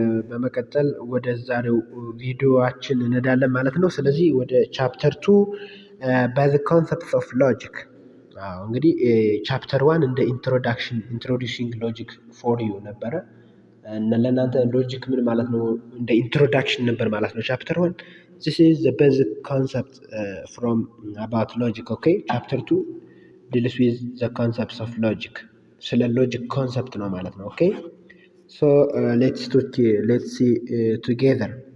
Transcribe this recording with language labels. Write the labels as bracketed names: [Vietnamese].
[Amharic] በመቀጠል ወደ ዛሬው ቪዲዮአችን እንሄዳለን ማለት ነው። ስለዚህ ወደ ቻፕተር 2 [English] by the concepts of logic [Amharic] እንግዲህ ቻፕተር 1 እንደ ኢንትሮዲውሲንግ ሎጂክ ፎር ዩ ነበረ። ለእናንተ ሎጂክ ምን ማለት ነው እንደ ኢንትሮዳክሽን ነበር ማለት ነው። ቻፕተር 1 [English] this is the basic concept from about logic. okay, chapter 2 deals with the concepts of logic. [Amharic] ስለ ሎጂክ ኮንሰፕት ነው ማለት ነው። ኦኬ [English] so let's see together.